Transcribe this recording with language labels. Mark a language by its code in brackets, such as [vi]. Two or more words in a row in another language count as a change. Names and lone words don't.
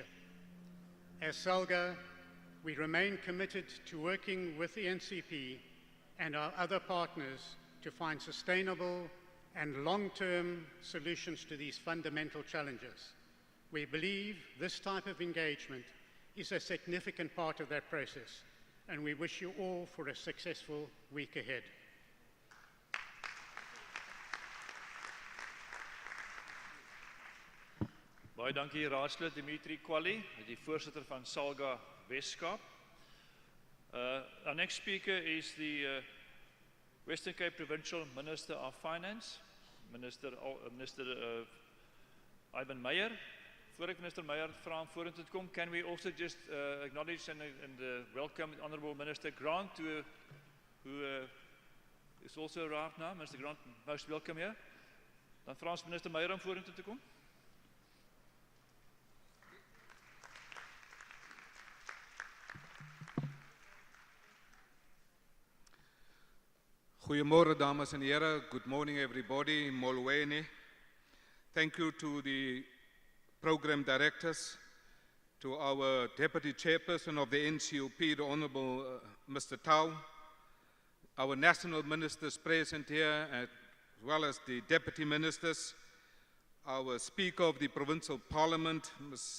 [en] As SALGA, we remain committed to working with the NCP and our other partners to find sustainable and long-term solutions to these fundamental challenges. We believe this type of engagement is a significant part of that process, and we wish you all for a successful week ahead. [af] Baie dankie raadslid Dimitri Kwali, die voorsitter van SALGA Weskaap. [en] Our next speaker is the Western Cape Provincial Minister of Finance, Minister Ivan Meyer. [af] Voor ek Minister Meyer vra om vorentoe te kom, [en] can we also just acknowledge and welcome Honourable Minister Grant, who is also arrived now. Minister Grant, most welcome here. [af] Dan vra ons Minister Meyer om vorentoe te kom. Goeiemôre dames en here, [en] good morning everybody, Molweni. Thank you to the program directors, to our deputy chairperson of the NCOP, the Honourable Mr. Tau, our national ministers present here, as well as the deputy ministers, our speaker of the provincial parliament, Ms.